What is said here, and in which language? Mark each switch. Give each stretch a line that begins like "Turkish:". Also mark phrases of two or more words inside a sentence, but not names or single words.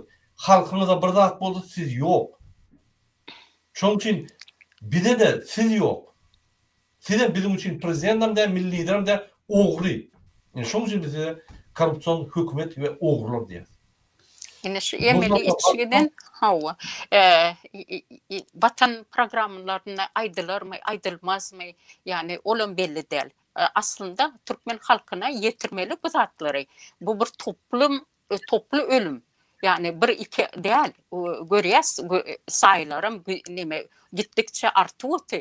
Turkmen: Halkyňyza bir zat boldy, siz ýok. Şoň üçin bize de siz ýok. Siz bizim üçin prezidentim de, milli liderim de ogry. Yani şoň üçin bize korrupsiýon hökümet we ogrylar diýär. Yine şu emeli içgiden hava.
Turkish: Vatan programlarına aydılar mı, aydılmaz mı? Yani olan belli değil.
Turkmen: Aslında Türkmen halkına yetirmeli bu zatları.
Turkish: Bu bir toplu ölüm. Yani bir iki değil. Görüyoruz sayılarım gittikçe artıyor.